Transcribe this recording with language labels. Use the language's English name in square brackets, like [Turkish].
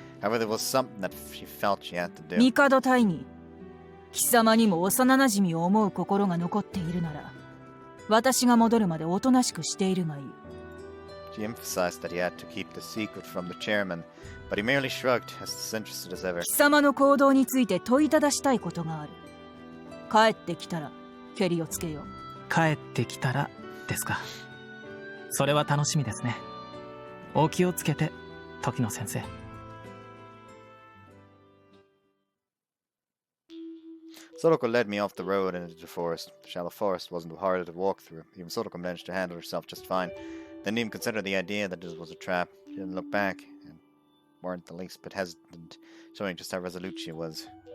[English] However, there was something that she felt she had to do. [Japanese] 帝大義、貴様にも幼馴染を思う心が残っているなら、私が戻るまでおとなしくしているがいい。 [English] She emphasized that he had to keep the secret from the chairman, but he merely shrugged, as disinterested as ever. [Japanese] 貴様の行動について問いただしたいことがある。帰ってきたら、ケリをつけよう。帰ってきたらですか。それは楽しみですね。お気をつけて、時野先生。 [English] Sorako led me off the road and into the forest. The shallow forest wasn't hard to walk through. Even Sorako managed to handle herself just fine. Didn't even consider the idea that this was a trap. She didn't look back, and weren't the least bit hesitant, showing just how resolute she was.